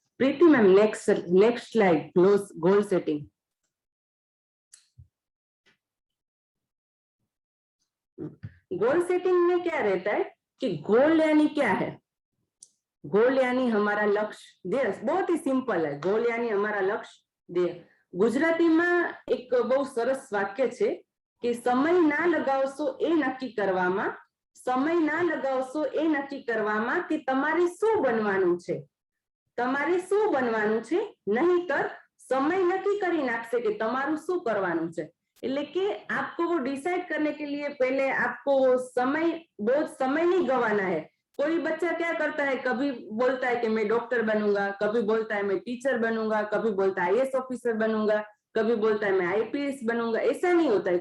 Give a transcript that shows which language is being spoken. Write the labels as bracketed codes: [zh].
[hi] प्रीति ma'am next slide, goal setting. Goal setting में क्या रहता है कि गोल यानी क्या है। गोल यानी हमारा लक्ष्य ध्येय, बहुत ही सिंपल है। गोल यानी हमारा लक्ष्य ध्येय। [gu] ગુજરાતીમાં એક બહુ સરસ વાક્ય છે કે સમય ના લગાવશો એ નક્કી કરવામાં, સમય ના લગાવશો એ નક્કી કરવામાં કે તમારે શું બનવાનું છે, તમારે શું બનવાનું છે, નહીંતર समय नक्की કરી નાખશે કે તમારું શું કરવાનું છે। એટલે કે [hi] आपको वो डिसाइड करने के लिए पहले आपको समय, बहुत समय नहीं गंवाना है। कोई बच्चा क्या करता है, कभी बोलता है कि मैं डॉक्टर बनूंगा, कभी बोलता है मैं टीचर बनूंगा, कभी बोलता है आईएएस ऑफिसर बनूंगा, कभी बोलता है मैं आईपीएस बनूंगा। ऐसा नहीं होता है।